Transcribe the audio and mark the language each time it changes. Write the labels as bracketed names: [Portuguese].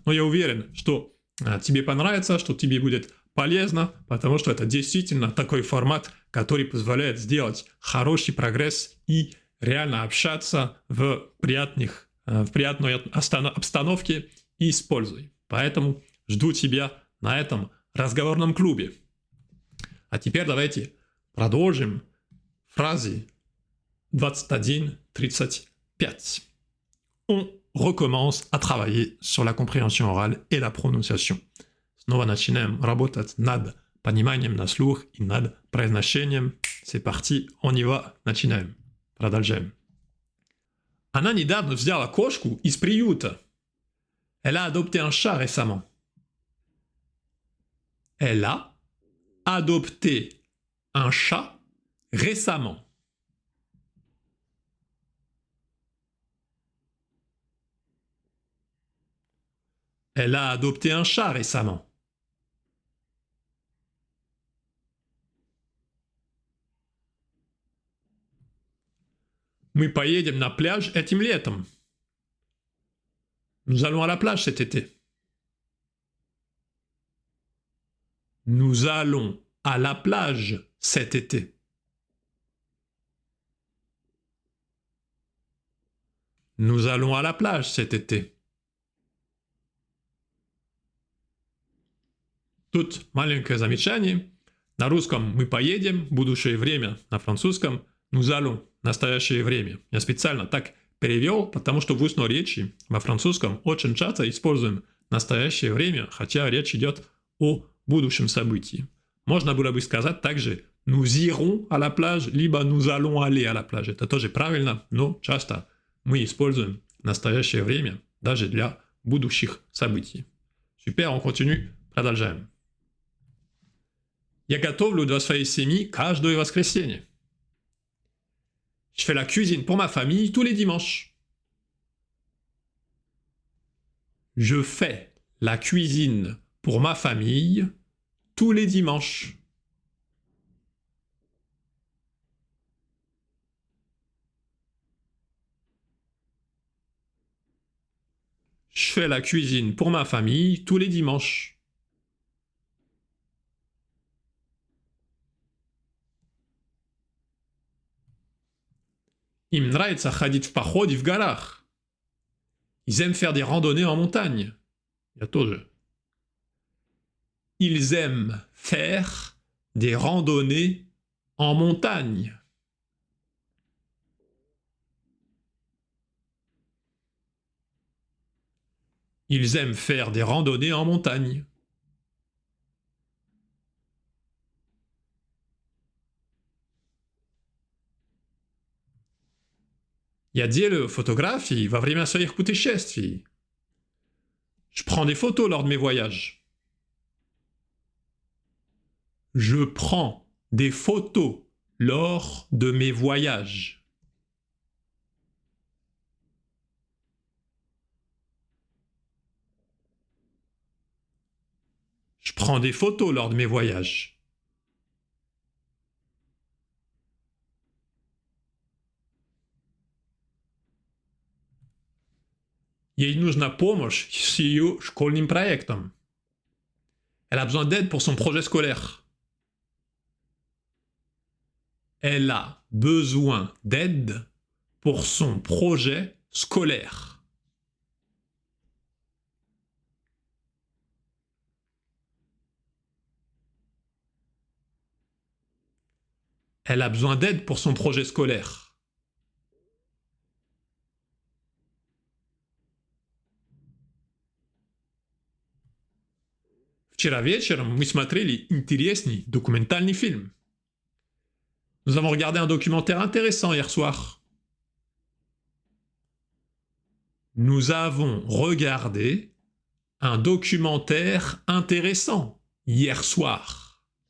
[Russian] Но я уверен, что тебе понравится, что тебе будет полезно, потому что это действительно такой формат, который позволяет сделать хороший прогресс и реально общаться в приятной обстановке и с пользой. Поэтому жду тебя на этом разговорном клубе. А теперь давайте продолжим фразы 21-35. [French] On recommence à travailler sur la compréhension orale et la prononciation. [Russian] Снова начинаем работать над пониманием на слух и над произношением. [French] C'est parti, on y va, [Russian] начинаем. Продолжаем. Она недавно взяла кошку из приюта. [French] Elle a adopté un chat récemment. Elle a adopté un chat récemment. Elle a adopté un chat récemment. [Russian] Мы поедем на пляж этим летом. [French] Nous allons à la plage cet été. Nous allons à la plage cet été. Nous allons à la plage cet été. [Russian] Тут маленькое замечание. На русском мы поедем, будущее время. На французском [French] nous allons, [Russian] настоящее время. Я специально так перевел, потому что в устной речи во французском очень часто используем настоящее время, хотя речь идет о будущем событии. Можно было бы сказать также [French] nous irons à la plage, [Russian] либо [French] nous allons aller à la plage. [Russian] Это тоже правильно, но часто мы используем настоящее время даже для будущих событий. [French] Super, on continue, [Russian] продолжаем. Я готовлю для своей семьи каждое воскресенье. [French] Je fais la cuisine pour ma famille tous les dimanches. Je fais la cuisine pour ma famille tous les dimanches. Je fais la cuisine pour ma famille tous les dimanches. [Russian] Им нравится ходить в походе в горах. [French] Ils aiment faire des randonnées en montagne. [Russian] Я тоже. [French] Ils aiment faire des randonnées en montagne. Ils aiment faire des randonnées en montagne. [Russian] Я делаю фотографии во время своих путешествий. [French] Je prends des photos lors de mes voyages. Je prends des photos lors de mes voyages. Je prends des photos lors de mes voyages. [Russian] Ей нужна помощь с ее школьным проектом. [French] Elle a besoin d'aide pour son projet scolaire. Elle a besoin d'aide pour son projet scolaire. Elle a besoin d'aide pour son projet scolaire. [Russian] Вчера вечером мы смотрели интересный документальный фильм. [French] Nous avons regardé un documentaire intéressant hier soir. Nous avons regardé un documentaire intéressant hier soir.